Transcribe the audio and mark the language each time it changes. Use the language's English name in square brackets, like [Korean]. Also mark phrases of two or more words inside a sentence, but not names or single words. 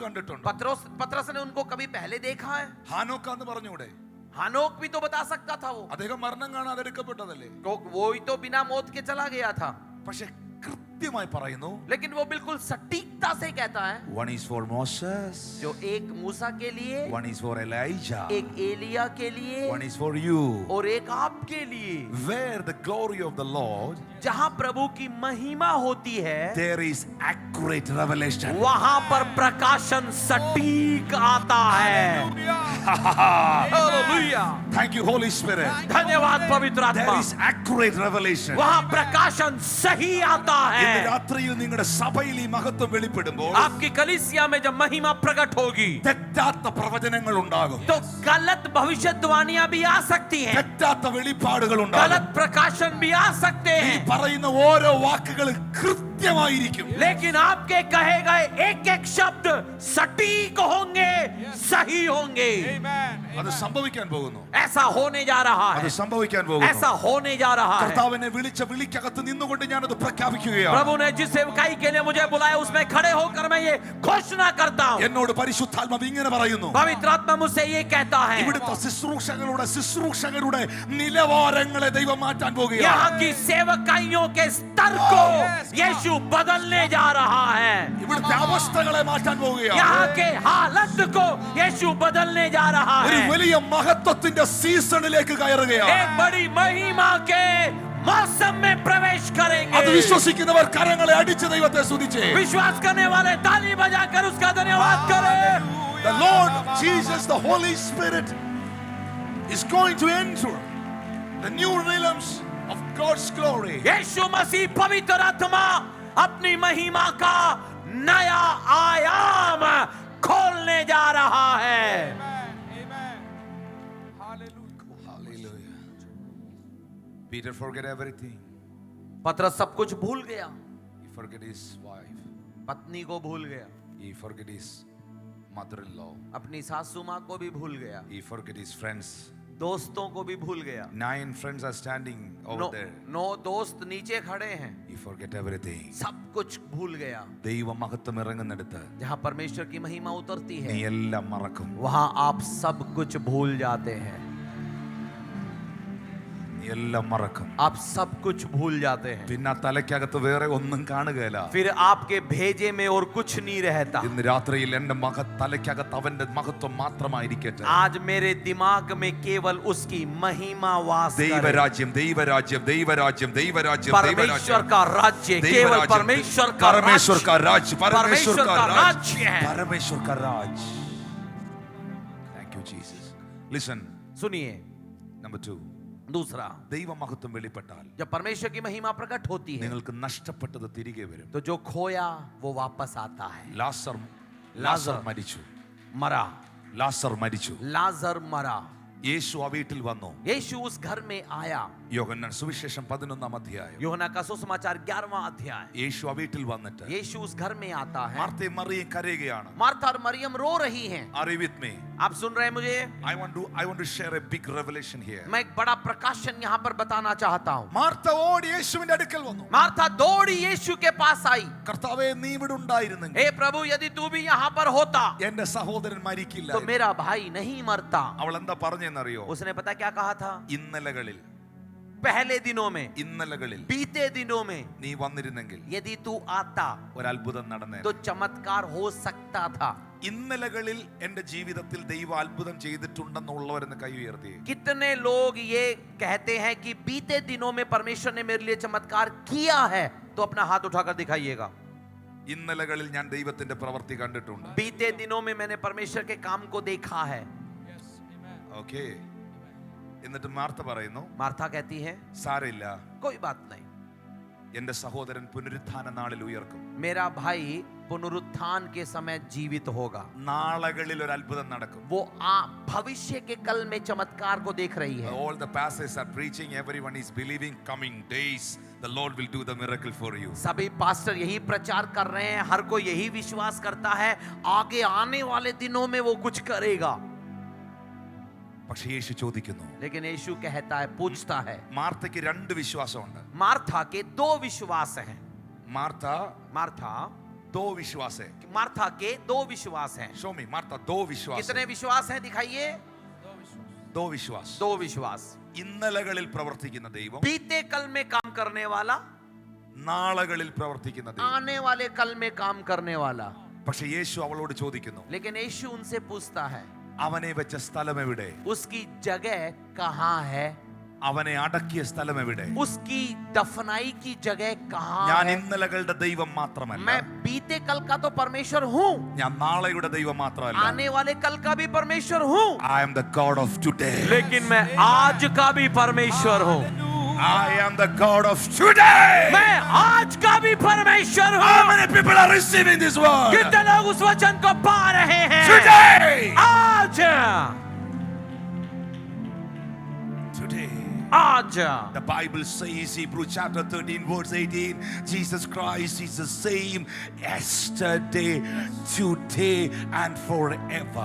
[Hindi] पतरस ने उनको कभी पहले देखा है? [Malayalam] ഹാനോക്കാന്ന് പറഞ്ഞൂടെ? [Hindi] हनोक भी तो बता सकता था वो [Malayalam] അദ്ദേഹം മരണം കാണാതെ എടുക്കപ്പെട്ടതല്ലേ? [Hindi] वो ही तो बिना मौत के चला गया था, [Malayalam] പക്ഷെ കൃത്യമായി പറയുന്നു, [Hindi] लेकिन वो बिल्कुल सटीकता से कहता है [English] one is for Moses, [Hindi] जो एक मूसा के लिए, [English] one is for Elijah, [Hindi] एक एलिया के लिए [English] one is for you. [Hindi] और एक आपके लिए। [English] Where the glory of the Lord, [Hindi] जहां प्रभु की महिमा होती है [English] there is accurate revelation. [Hindi] वहां पर प्रकाशन सटीक आता है। हालेलुया, [English] Thank you, Holy Spirit. [Hindi] धन्यवाद पवित्र [English] There [Hindi] आत्मा। [English] is accurate revelation. [Hindi] वहां प्रकाशन सही आता [Malayalam] ഇന്ന് [Hindi] है। [Malayalam] രാത്രിയിൽ നിങ്ങളുടെ സഭയിൽ ഈ മഹത്വം വെളിപ്പെടുമ്പോൾ [Hindi] आपकी कलीसिया में जब महिमा प्रकट होगी [Malayalam] തെറ്റാത്ത പ്രവചനങ്ങൾ ഉണ്ടാകും, [Hindi] तो गलत भविष्यवाणियां भी आ सकती हैं, [Malayalam] തെറ്റാത്ത വെളിപ്പാടുകൾ ഉണ്ടാകും. [Hindi] गलत प्रकाशन भी आ सकते [Malayalam] ഈ [Hindi] हैं, [Malayalam] പറയുന്ന ഓരോ വാക്കുകൾ കൃത്യമായിരിക്കും. [Hindi] लेकिन आपके कहे गए एक एक शब्द सटीक होंगे, सही होंगे। [Malayalam] അത് സംഭവിക്കാൻ പോകുന്നു. [Hindi] ऐसा होने जा रहा [Malayalam] അത് [Hindi] है, [Malayalam] സംഭവിക്കാൻ പോകുന്നു. [Hindi] ऐसा होने जा रहा है। [Malayalam] കർത്താവിനെ വിളിച്ച വിളിക്കകത്ത് നിന്നുകൊണ്ട് ഞാനത് പ്രഖ്യാപിക്കുകയാണ്. [Hindi] प्रभु ने जिस सेवकाई के लिए मुझे बुलाया उसमें खड़े होकर मैं ये घोषणा करता हूँ। [Malayalam] എന്നോട് പരിശുദ്ധാത്മാവ് ഇങ്ങനെ പറയുന്നു, [Hindi] पवित्र आत्मा मुझसे ये कहता है, [Malayalam] ഇവിടുത്തെ ശുശ്രൂഷകരുടെ നിലവാരങ്ങളെ ദൈവം മാറ്റാൻ പോകുകയാണ്. [Hindi] यहाँ की सेवकाइयों के स्तर को यीशु बदलने जा रहा है, [Malayalam] ഇവിടുത്തെ അവസ്ഥകളെ മാറ്റാൻ പോകുകയാണ്. [Hindi] यहाँ के हालत को यीशु बदलने जा रहा [Malayalam] ഒരു [Hindi] है। [Malayalam] വലിയ മഹത്വത്തിന്റെ സീസണിലേക്ക് കയറുകയാണ്. [Hindi] एक बड़ी महिमा के मौसम में प्रवेश [Malayalam] അത് [Hindi] करेंगे। [Malayalam] വിശ്വസിക്കുന്നവർ കരങ്ങളെ അടിച്ച് ദൈവത്തെ സ്തുതിച്ചേ. [Hindi] विश्वास करने वाले ताली बजाकर उसका धन्यवाद करें। [English] The Lord Jesus, the Holy Spirit, is going to enter the new realms of God's glory. [Hindi] यीशु मसीह पवित्र आत्मा अपनी महिमा का नया आयाम खोलने जा रहा है। [English] Hallelujah. Peter forget everything. [Hindi] पतरस सब कुछ भूल गया, [English] He forget his wife. [Hindi] पत्नी को भूल गया, [English] He forget his mother-in-law. [Hindi] अपनी सासू माँ को भी भूल गया, [English] He forget his friends. [Hindi] दोस्तों को भी भूल गया। [English] 9 friends are standing over there. [Hindi] 9 दोस्त नीचे खड़े हैं, [English] He forget everything. [Hindi] सब कुछ भूल गया। [Malayalam] ദൈവ മഹത്വം ഇറങ്ങുന്നിടത്ത് [Hindi] जहाँ परमेश्वर की महिमा उतरती [Malayalam] നീ [Hindi] है [Malayalam] എല്ലാം മറക്കും. [Hindi] वहाँ आप सब कुछ भूल जाते हैं, [Malayalam] നീ എല്ലാം മറക്കും. [Hindi] आप सब कुछ भूल जाते हैं। [Malayalam] പിന്നെ ആ തലയ്ക്കകത്ത് വേറെ ഒന്നും കാണുകയില്ല. [Hindi] फिर आपके भेजे में और कुछ नहीं रहता। [Malayalam] ഇന്ന് രാത്രിയിൽ എന്റെ തലയ്ക്കകത്ത് അവന്റെ മഹത്വം മാത്രമായിരിക്കട്ടെ. [Hindi] आज मेरे दिमाग में केवल उसकी महिमा वास करे। [Malayalam] ദൈവരാജ്യം ദൈവരാജ്യം ദൈവരാജ്യം ദൈവരാജ്യം [Hindi] परमेश्वर का राज्य, केवल परमेश्वर का परमेश्वर का राज्य, राज्य परमेश्वर परमेश्वर का का राज्य राज्य है। परमेश्वर का राज्य. [English] Thank you Jesus. Listen, [Hindi] सुनिए, [English] number 2. [Hindi] दूसरा, [Malayalam] ദൈവ മഹത്വം വെളിപ്പെട്ടാൽ [Hindi] जब परमेश्वर की महिमा प्रकट होती है [Malayalam] നിങ്ങൾക്ക് നഷ്ടപ്പെട്ടത് തിരികെ വരും. [Hindi] तो जो खोया वो वापस आता है। [Malayalam] ലാസർ മരിച്ചു. [Hindi] मरा, [Malayalam] ലാസർ മരിച്ചു. [Hindi] लाजर मरा, [Malayalam] യേശു ആ വീട്ടിൽ വന്നു. [Hindi] यीशु उस घर में आया। [Malayalam] യോഹന്നാൻ സുവിശേഷം 11 അധ്യായം. [Hindi] यूहन्ना का सुसमाचार 11वां अध्याय। [Malayalam] യേശു ആ വീട്ടിൽ വന്നിട്ട് [Hindi] यीशु उस घर में आता है। [Malayalam] മാർത്തയും മറിയയും കരയുകയാണ്. [Hindi] मार्था और मरियम रो रही हैं। [English] Are you with me? [Hindi] आप सुन रहे हैं मुझे? [English] I want to share a big revelation here. [Hindi] मैं एक बड़ा प्रकाशन यहाँ पर बताना चाहता हूँ। [Malayalam] മാർത്ത ഓടി യേശുവിന്റെ അടുക്കൽ വന്നു. [Hindi] मार्था दौड़ी यीशु के पास आई। [Malayalam] കർത്താവേ നീ ഇവിടെ ഉണ്ടായിരുന്നെങ്കിൽ [Hindi] हे प्रभु, यदि तू भी यहाँ पर होता [Malayalam] എന്റെ സഹോദരൻ മരിക്കില്ല. [Hindi] तो मेरा भाई नहीं मरता। [Malayalam] അവൾ എന്താ പറഞ്ഞെന്നറിയോ? [Hindi] उसने पता क्या कहा था? [Malayalam] ഇന്നലകളിൽ [Hindi] पहले दिनों में, [Malayalam] ഇന്നലകളിൽ [Hindi] बीते दिनों में [Malayalam] നീ വന്നിരുന്നെങ്കിൽ [Hindi] यदि तू आता [Malayalam] ഒരു അത്ഭുതം നടന്നേ. [Hindi] तो चमत्कार हो सकता था। [Malayalam] ഇന്നലകളിൽ എന്റെ ജീവിതത്തിൽ ദൈവ അത്ഭുതം ചെയ്തിട്ടുണ്ടെന്നുള്ളവരെന്ന് കൈ ഉയർത്തി. [Hindi] कितने लोग ये कहते हैं कि बीते दिनों में परमेश्वर ने मेरे लिए चमत्कार किया है? तो अपना हाथ उठाकर दिखाइएगा। [Malayalam] ഇന്നലകളിൽ ഞാൻ ദൈവത്തിന്റെ പ്രവൃത്തി കണ്ടിട്ടുണ്ട്. [Hindi] बीते दिनों में मैंने परमेश्वर के काम को देखा है। [Malayalam] ഓക്കേ. എന്നിട്ട് മാർത്ത പറയുന്നു, [Hindi] मार्था कहती है [Malayalam] സാരമില്ല, [Hindi] कोई बात नहीं, [Malayalam] എന്റെ സഹോദരൻ പുനരുത്ഥാന നാളിൽ ഉയർക്കും. [Hindi] मेरा भाई पुनरुत्थान के समय जीवित होगा। [Malayalam] നാളുകളിൽ ഒരു അത്ഭുതം നടക്കും. [Hindi] वो भविष्य के कल में चमत्कार को देख रही है। [English] All the pastors are preaching, everyone is believing, coming days the Lord will do the miracle for you. [Hindi] सभी पास्टर यही प्रचार कर रहे हैं, हर कोई यही विश्वास करता है आगे आने वाले दिनों में वो कुछ करेगा। [Malayalam] പക്ഷേ യേശു ചോദിക്കുന്നു, [Hindi] लेकिन यीशु कहता है, पूछता है। [Malayalam] മാർത്തയ്ക്ക് രണ്ട് വിശ്വാസമുണ്ട്. [Hindi] मार्था के 2 विश्वास हैं। मार्था दो विश्वास है. मार्था के 2 विश्वास हैं। [English] Show me, [Hindi] मार्ता 2 विश्वास. कितने विश्वास हैं दिखाइए? दो विश्वास. दो विश्वास. [Malayalam] ഇന്നലകളിൽ പ്രവർത്തിക്കുന്ന ദൈവം, [Hindi] बीते कल में काम करने वाला, [Malayalam] നാളകളിൽ പ്രവർത്തിക്കുന്ന ദൈവം. [Hindi] आने वाले कल में काम करने वाला. [Malayalam] പക്ഷെ യേശു അവളോട് ചോദിക്കുന്നു, [Hindi] लेकिन यीशु उनसे पूछता है, [Malayalam] അവനെ വെച്ച സ്ഥലം എവിടെ? [Hindi] उसकी जगह कहाँ है? [Malayalam] അവനെ അടക്കിയ സ്ഥലം എവിടെ? [Hindi] उसकी दफनाई की जगह कहाँ [Malayalam] ഞാൻ [Hindi] है? [Malayalam] ഇന്നലകളുടെ ദൈവം മാത്രമല്ല, [Hindi] मैं बीते कल का तो परमेश्वर हूँ, [Malayalam] ഞാൻ നാളെയുടെ ദൈവം മാത്രമല്ല, [Hindi] आने वाले कल का भी परमेश्वर हूँ, [English] I am the God of today. [Hindi] लेकिन मैं आज का भी परमेश्वर हूँ. [English] I am the God of today. [Hindi] मैं आज का भी परमेश्वर [English] How [Hindi] हूँ. [English] many people are receiving this word? [Hindi] कितने लोग उस वचन को पा रहे हैं? [English] Today. [Hindi] आज, [English] Today. [Hindi] आज. [English] The Bible says, Hebrews chapter 13 verse 18, Jesus Christ is the same yesterday, today and forever.